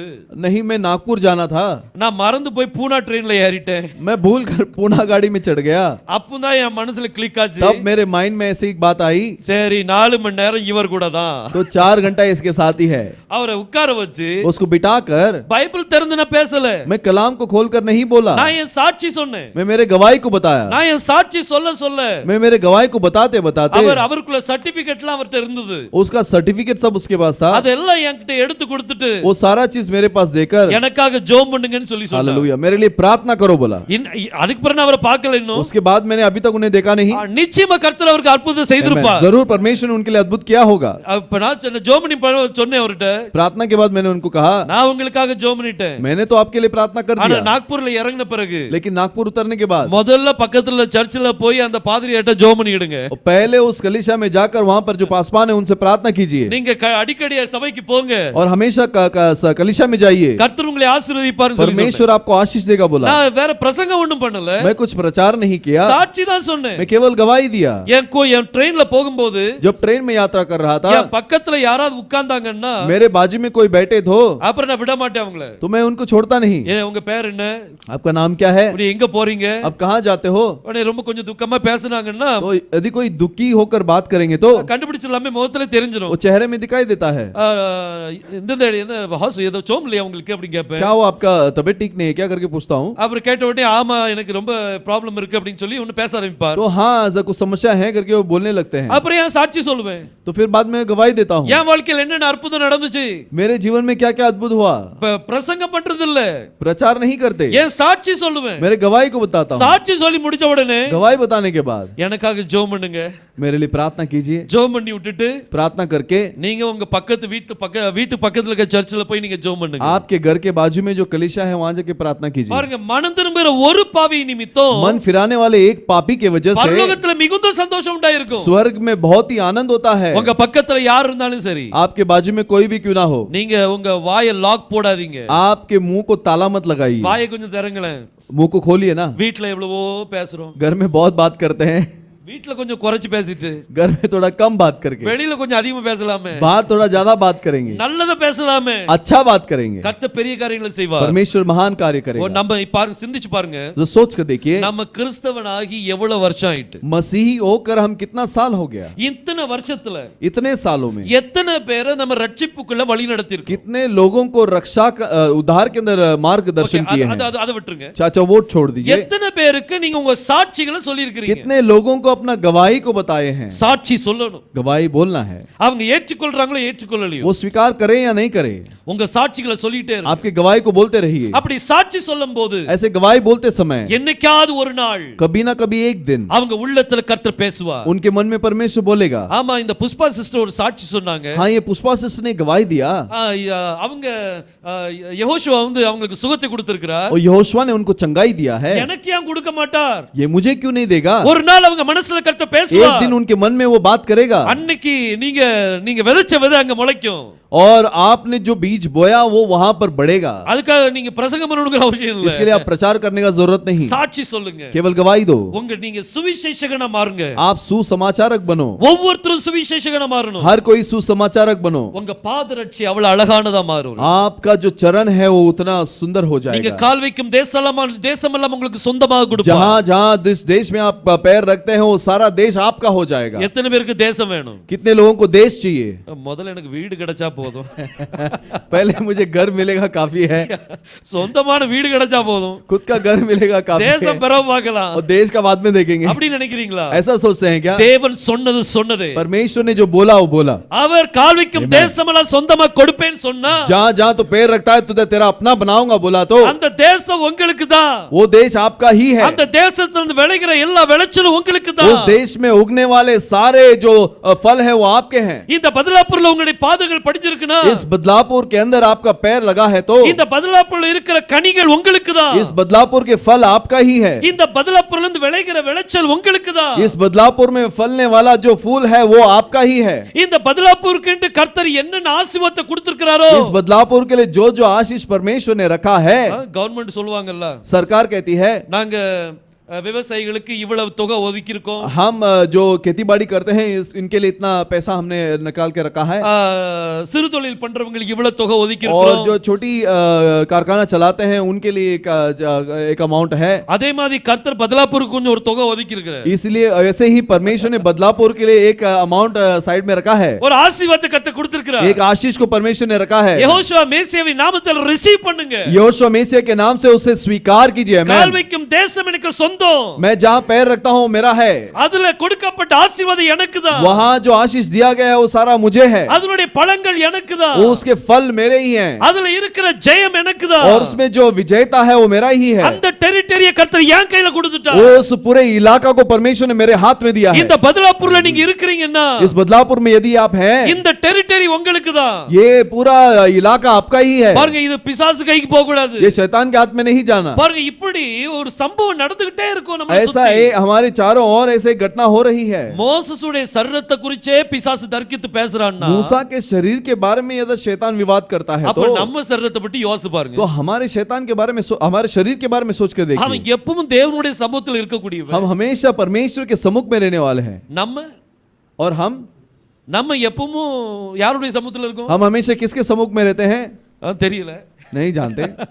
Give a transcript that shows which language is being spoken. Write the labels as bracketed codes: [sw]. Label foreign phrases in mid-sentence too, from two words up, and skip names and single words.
[hi] नहीं, मैं नागपुर जाना था। [ta] நான் மறந்து போய் பூனா ட்ரெயின்ல ஏறிட்டேன். [hi] मैं भूल कर पूना गाड़ी में चढ़ गया। [ta] அப்பதான் என் மனசுல கிளிக் ஆச்சு. [hi] तब मेरे माइंड में ऐसी एक बात आई, [ta] சரி 4 மணி நேரம் இவர் கூட தான். [hi] तो 4 घंटा इसके साथ ही है। [ta] அவரை உட்கார வச்சு [hi] उसको बिठाकर [ta] பைபிள் திறந்து நான் பேசல. [hi] मैं कलाम को खोलकर नहीं बोला, [ta] நான் என் சாட்சி சொன்னேன். [hi] मैं मेरे गवाही को बताया। [ta] நான் என் சாட்சி சொல்ல [hi] मैं मेरे गवाही को बताते बताते [ta] அவருக்குள்ள சர்டிபிகேட்லாம் அவர்ட்ட இருந்தது. [hi] उसका सर्टिफिकेट सब उसके पास था। [ta] அதெல்லாம் என்கிட்ட எடுத்து கொடுத்துட்டு [hi] वो सारा चीज मेरे पास देकर [ta] எனக்காக ஜெபம் பண்ணுங்கன்னு சொல்லி சொன்னார். [hi] हालेलुया, मेरे लिए प्रार्थना करो बोला। [ta] அதுக்கு பிறகு நான் அவரை பார்க்கல இன்னும். [hi] उसके बाद मैंने अभी तक उन्हें देखा नहीं। [ta] நிச்சயமா கர்த்தர் அவருக்கு அற்புதம் செய்திருப்பார். [hi] जरूर परमेश्वर ने उनके लिए अद्भुत किया होगा। [ta] அப்ப நான் ஜெபம் பண்ணி சொன்னேன் அவர்ட்ட. [hi] प्रार्थना के बाद मैंने उनको कहा, [ta] நான் உங்களுக்காக ஜெபம் பண்ணிட்டேன். [hi] मैंने तो आपके लिए प्रार्थना कर [ta] ஆனா [hi] दिया। [ta] நாக்பூர்ல இறங்கின பிறகு [hi] लेकिन नागपुर उतरने के बाद [ta] முதல்ல பக்கத்துல சர்ச்சில் போய் அந்த பாதிரியாட்ட ஜெபம் பண்ணிடுங்க. [hi] पहले उस कलीसिया में जाकर वहां पर जो पासवान है उनसे प्रार्थना कीजिए। [ta] நீங்க அடிக்கடி சபைக்கு போங்க. [hi] और हमेशा कलीसिया में जाइए। [ta] கர்த்தர் உங்களை ஆசீர்வதிப்பார்னு சொல்லி [hi] परमेश्वर आपको आशीष देगा बोला। [ta] நான் வேற பிரசங்கம் ஒண்ணும் பண்ணல. [hi] मैं कुछ प्रचार नहीं किया, [ta] சாட்சி தான் சொன்னேன். [hi] मैं केवल गवाही दिया। [ta] என் ட்ரெயின்ல போகும்போது [hi] जब ट्रेन में यात्रा कर रहा था, [ta] என் பக்கத்துல யாராவது உட்கார்ந்தாங்கன்னா [hi] मेरे बाजू में कोई बैठे तो [ta] அப்புறம் நான் விட மாட்டேன் அவங்கள. [hi] तो मैं उनको छोड़ता नहीं। [ta] உங்க பேர் என்ன? [hi] आपका नाम क्या है? [ta] நீ எங்க போறீங்க? [hi] आप कहाँ जाते हो? [ta] உடனே ரொம்ப கொஞ்சம் துக்கமா பேசுனாங்கன்னா [hi] तो यदि कोई दुखी होकर बात करेंगे तो [ta] கண்டுபிடிச்சலாமே முகத்துல தெரிஞ்சிரும். [hi] वो चेहरे में दिखाई देता है। [ta] இந்த என்ன ஹாஸ் ஏதோ சோம் இல்லையா உங்களுக்கு அப்படி கேட்பேன். [hi] क्या वो आपका तबीयत ठीक नहीं है क्या करके पूछता हूँ। [ta] அப்புறம் கேட்ட உடனே ஆமா எனக்கு ரொம்ப ப்ராப்ளம் இருக்கு அப்படின்னு சொல்லி ஒன்னு பேச ஆரம்பிப்பார். [hi] तो हाँ ऐसा कुछ समस्या है करके वो बोलने लगते हैं। [ta] அப்புறம் ஏன் சாட்சி சொல்லுவேன். [hi] तो फिर बाद में गवाही देता हूँ। [ta] என் வாழ்க்கையில என்னென்ன அற்புதம் நடந்துச்சு. [hi] मेरे जीवन में क्या क्या अद्भुत हुआ। [ta] பிரசங்கம் பண்றது இல்ல, [hi] प्रचार नहीं करते, [ta] ஏன் சாட்சி சொல்லுவேன். [hi] मेरे गवाही को बताता हूँ। [ta] சாட்சி சொல்லி முடிச்ச உடனே [hi] गवाही बताने के बाद [ta] எனக்காக ஜெபம் பண்ணுங்க. [hi] मेरे लिए प्रार्थना कीजिए। [ta] ஜெபம் பண்ணி விட்டுட்டு [hi] प्रार्थना करके [ta] நீங்க உங்க வீட்டு பக்கத்துல இருக்க சர்ச்சில் போய் நீங்க ஜெபம் பண்ணுங்க. [hi] आपके घर के बाजू में जो कलीसिया है वहां जाके प्रार्थना कीजिए। [ta] பாருங்க மனம் திரும்புகிற ஒரு பாவி நிமித்தம் [hi] मन फिराने वाले एक पापी के वजह से [ta] பரலோகத்துல மிகுந்த சந்தோஷம் உண்டாயிருக்கும். [hi] स्वर्ग में बहुत ही आनंद होता है। [ta] உங்க பக்கத்துல யார் இருந்தாலும் சரி, [hi] आपके बाजू में कोई भी क्यों ना हो, [ta] நீங்க உங்க வாயை லாக் போடாதீங்க. [hi] आपके मुंह को ताला मत लगाइए। [ta] வாயை கொஞ்சம் திறங்களேன். [hi] मुंह को खोलिए ना। [ta] வீட்ல எவ்வளவோ பேசுறோம். [hi] घर में बहुत बात करते हैं, [ta] வீட்ல கொஞ்சம் குறைச்சு பேசிட்டு [hi] घर में थोड़ा कम बात करके [ta] வெளியில கொஞ்சம் அதிகமா பேசலாமே, [hi] बाहर थोड़ा ज्यादा बात करेंगे, [ta] நல்லத பேசலாமே. [hi] अच्छा बात करेंगे, [ta] கர்த்தர் பெரிய காரியங்களை செய்வார். [hi] परमेश्वर महान कार्य करेगा। [ta] நம்ம பாருங்க, சிந்திச்சு பாருங்க, [hi] तो सोच कर देखिए, [ta] நம்ம கிறிஸ்தவனாகி எவ்வளவு வருஷம் ஆயிட்டு. [hi] मसीही होकर हम कितना साल हो गया, [ta] இத்தனை வருஷத்துல [hi] इतने सालों में [ta] எத்தனை பேரை நம்ம ரட்சிப்புக்குள்ள வழி நடத்திருக்கோம். [hi] कितने लोगों को रक्षा उद्धार के अंदर मार्गदर्शन किए हैं। [ta] அதை விட்டுருங்க. [hi] चाचा वो छोड़ दीजिए, [ta] எத்தனை பேருக்கு நீங்க உங்க சாட்சிகளை சொல்லி இருக்கீங்க. [hi] कितने लोगों को अपना गवाही को बताए हैं। [ta] சாட்சி சொல்லணும். [hi] गवाही बोलना है, [ta] அவங்க ஏற்றுக்கொள்றாங்களோ ஏற்றுக்கொள்ளலையோ, [hi] वो स्वीकार करें या नहीं करें, [ta] உங்க சாட்சிகளை சொல்லிட்டே இருங்க. [hi] आपके गवाही को बोलते रहिए। [ta] அப்படி சாட்சி சொல்லும்போது [hi] ऐसे गवाही बोलते समय [ta] என்னைக்காவது ஒரு நாள் [hi] कभी ना कभी एक दिन [ta] அவங்க உள்ளத்துல கர்த்தர் பேசுவார். [hi] उनके मन में परमेश्वर बोलेगा। [ta] ஆமா, இந்த புஷ்பா சிஸ்டர் ஒரு சாட்சி சொன்னாங்க. [hi] हाँ, ये पुष्पा सिस्टर ने गवाही दिया, [ta] அவங்க யெகோஷுவா வந்து அவங்களுக்கு சுகத்தை கொடுத்திருக்கிறார். [hi] और यहोशुआ ने उनको चंगाई दिया है, [ta] எனக்கு ஏன் கொடுக்க மாட்டார்? [hi] ये मुझे क्यों नहीं देगा। [ta] ஒரு நாள் அவங்க மனசுல கர்த்தர் [hi] एक [ta] பேசுவார். [hi] दिन उनके मन में वो बात करेगा, [ta] அன்னைக்கு நீங்க விதைச்ச விதை அங்க முளைக்கும். [hi] और आपने जो बीज बोया वो वहां पर बढ़ेगा। [ta] அதுக்காக நீங்க பிரசங்கம் பண்ணணும்ங்கிற அவசியம் இல்ல. [hi] इसके लिए आप प्रचार करने का जरूरत नहीं, [ta] சாட்சி சொல்லுங்க. [hi] केवल गवाही दो। [ta] நீங்க சுவிசேஷகனா மாறுங்க. [hi] आप सुसमाचारक बनो, [ta] ஒவ்வொருத்தரும் சுவிசேஷகனா மாறணும். [hi] हर कोई सुसमाचारक बनो। [ta] உங்க பாதரட்சி அவ்வளவு அழகானதா மாறும். [hi] आपका जो चरण है वो उतना सुंदर हो [ta] நீங்க [hi] जाएगा। [ta] கால் வைக்கும் தேசமெல்லாம் உங்களுக்கு சொந்தமாக கொடுப்பார். [hi] जहां जहां जिस देश में आप पैर रखते हैं वो सारा देश आपका हो जाएगा। [ta] எத்தனை பேருக்கு தேசம் வேணும்? [hi] कितने लोगों को देश चाहिए। [ta] முதல்ல எனக்கு வீடு கிடைச்சா போதும். [hi] पहले मुझे घर मिलेगा काफी है, [ta] சொந்தமான வீடு கிடைச்சா போதும். [hi] खुद का घर मिलेगा काफी [ta] தேசம் [hi] है, [ta] பிறகு பார்க்கலாம். [hi] और देश का बाद में देखेंगे। [ta] அப்படி நினைக்கிறீங்களா? [hi] ऐसा सोचते हैं क्या? [ta] தேவன் சொன்னது சொன்னதே. [hi] परमेश्वर ने जो बोला वो बोला। [ta] அவர் கால் வைக்கும் தேசமெல்லாம் சொந்தமா கொடுப்பேன்னு சொன்னா, [hi] जहां जहां तो पैर रखता है तुझे तेरा अपना बनाऊंगा बोला तो [ta] அந்த தேசம் உங்களுக்கு தான். [hi] वो देश आपका ही है। [ta] அந்த தேசத்திலிருந்து விளைகிற எல்லா விளைச்சலும் உங்களுக்கு [hi] वो [ta] தான். [hi] देश में उगने वाले सारे जो फल है वो आपके हैं। [ta] இந்த பதலாப்பூர்ல உங்களுடைய பாதங்கள் படிச்சிருக்குனா, [hi] इस बदलापुर के अंदर आपका पैर लगा है तो [ta] இந்த பதலாப்பூர்ல இருக்கிற கனிகள் உங்களுக்கு தான். [hi] इस बदलापुर के फल आपका ही है। [ta] இந்த பதலாப்பூர்ல இருந்து விளைகிற விளைச்சல் உங்களுக்கு தான். [hi] इस बदलापुर में फलने वाला जो फूल है वो आपका ही है। [ta] இந்த பதலாப்பூருக்கு கர்த்தர் என்னென்ன ஆசீர்வாதத்தை கொடுத்திருக்கிறாரோ, [hi] इस बदलापुर के लिए जो जो आशीष परमेश्वर ने रखा है, [ta] கவர்மெண்ட் சொல்லுவாங்கல்ல, [hi] सरकार कहती है [ta] நாங்க விவசாயிகளுக்கு இவ்வளவு தொகை ஒதுக்கி இருக்கோம். [hi] हम जो खेती बाड़ी करते हैं इनके लिए इतना पैसा हमने निकाल के रखा है, [ta] சிறு தொழில் பண்றவங்களுக்கு இவ்வளவு தொகை ஒதுக்கி [hi] और [ta] இருக்கோம். [hi] जो छोटी कारखाना चलाते हैं उनके लिए एक अमाउंट है। [ta] அதே மாதிரி கர்த்தர் பதலாப்பூருக்கு கொஞ்சம் ஒரு தொகை ஒதுக்கி இருக்கிறார். [hi] इसलिए ऐसे ही परमेश्वर ने बदलापुर के लिए एक अमाउंट साइड में रखा है, [ta] ஒரு ஆசீர்வாதத்தை கர்த்தர் கொடுத்திருக்கிறார். [hi] एक आशीष को परमेश्वर ने रखा है। [ta] யெகோஷுவா மேசியாவின் நாமத்தில் ரிசீவ் பண்ணுங்க. [hi] यहोशुआ मेसिया के नाम से उसे स्वीकार कीजिए। [ta] கால் வைக்கும் தேசம் எனக்கு சொந்தம். [hi] मैं जहां पैर रखता हूं मेरा है, [ta] அதுல கொடுக்கப்பட்ட ஆசீர்வாதம் எனக்கு தான். [hi] वहां जो आशीष दिया गया है वो सारा मुझे है, [ta] அதனுடைய பழங்கள் எனக்கு தான். [hi] वो उसके फल मेरे ही हैं, [ta] அதுல இருக்கிற ஜெயம் எனக்கு தான். [hi] और उसमें जो विजेता है वो मेरा ही है। [ta] அந்த டெரிட்டரியை கர்த்தர் என் கையில கொடுத்துட்டார். [hi] वो उस पूरे इलाका को परमेश्वर ने मेरे हाथ में दिया है। [ta] இந்த பதலாப்பூர்ல நீங்க இருக்கீங்கன்னா, [hi] इस बदलापुर में यदि आप हैं, [ta] இந்த டெரிட்டரி உங்களுக்கு தான். [hi] ये पूरा इलाका आपका ही है। [ta] பாருங்க, இது பிசாசு கைக்கு போக கூடாது. [hi] ये शैतान के हाथ में नहीं जाना। [ta] பாருங்க, இப்படி ஒரு சம்பவம் நடந்துகிட்டே இருக்கும் நம்ம [hi] ऐसा [ta] சுத்தி. [hi] हमारे चारों ओर ऐसे घटना हो रही है। [ta] மோசேசுடைய சரீரத்தை குறிச்சே பிசாசு தர்க்கித்து பேசுறான்னா, [hi] मूसा के शरीर के बारे में यदि शैतान विवाद करता है [ta] அப்ப [hi] तो [ta] நம்ம சரீரத்தை பத்தி யோசிச்சு பாருங்க. [hi] तो हमारे शैतान के बारे में हमारे शरीर के बारे में सोच के देखिए। [ta] அவன் எப்பவும் தேவனுடைய சமூகத்தில் இருக்கக்கூடியவன். [hi] हम हमेशा परमेश्वर के सम्मुख में रहने वाले हैं, और [ta] நம்ம எப்பவும் யாருடைய சமூகத்தில் இருக்கோம்? [hi] हम हमेशा किसके सम्मुख में रहते हैं [ta] தெரியல. [hi] नहीं जानते।